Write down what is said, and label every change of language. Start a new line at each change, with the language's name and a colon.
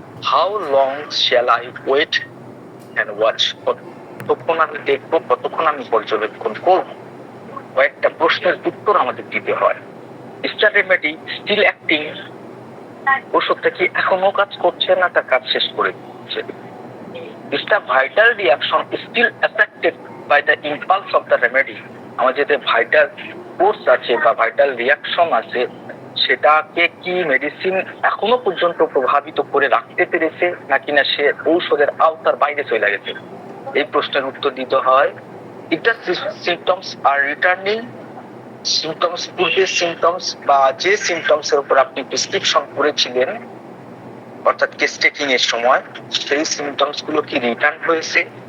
English: how long shall I wait and watch,
Bangla: কতক্ষণ আমি দেখবো, কতক্ষণ আমি পর্যবেক্ষণ করব, কয়েকটা প্রশ্নের উত্তর আমাদের দিতে হয়।
English: star remedy still acting,
Bangla: ওষুধটা কি এখনো কাজ করছে না তার কাজ শেষ করে দিচ্ছে।
English: Is the vital reaction still affected by the impulse of the remedy?
Bangla: আমার যেটা ভাইটাল ফোর্স আছে বা ভাইটাল রিয়াকশন আছে সেটাকে কি মেডিসিন এখনো পর্যন্ত প্রভাবিত করে রাখতে পেরেছে নাকি না সে ঔষধের আওতার বাইরে চলে গেছে, এই প্রশ্নের উত্তর দিতে হয়।
English: If the symptoms are returning,
Bangla: symptoms পূর্বের সিমটমস বা যে সিমটমস এর উপর আপনি প্রেসক্রিপশন করেছিলেন অর্থাৎ কেস টেকিং এর সময় সেই সিমটমস গুলো কি রিটার্ন হয়েছে?